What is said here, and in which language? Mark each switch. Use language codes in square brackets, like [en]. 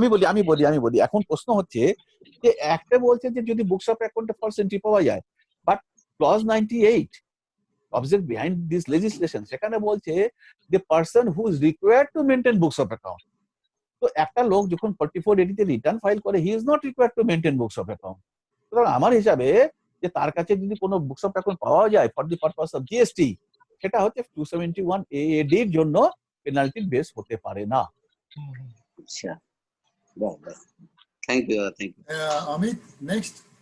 [bn] আমি বলি এখন প্রশ্ন হচ্ছে যে একটা বলছে যে যদি বুকস অফ অ্যাকাউন্টে ফলস এন্ট্রি পাওয়া যায়, but clause 98 [en] object behind this legislation [bn] সেখানে বলছে [en] the person who is required to maintain books of account. [bn] তো একটা লোক যখন 4480 তে রিটার্ন ফাইল করে, [en] he is not required to maintain books of account. [bn] সুতরাং আমার হিসাবে যে তার কাছে যদি কোনো বুকস অফ অ্যাকাউন্ট পাওয়া যায় [en] for the purpose of GST, [bn] সেটা হচ্ছে 271 AAD এর জন্য পেনাল্টি বেস হতে পারে না। আচ্ছা, থ্যাংক ইউ। অমিত, নেক্সট।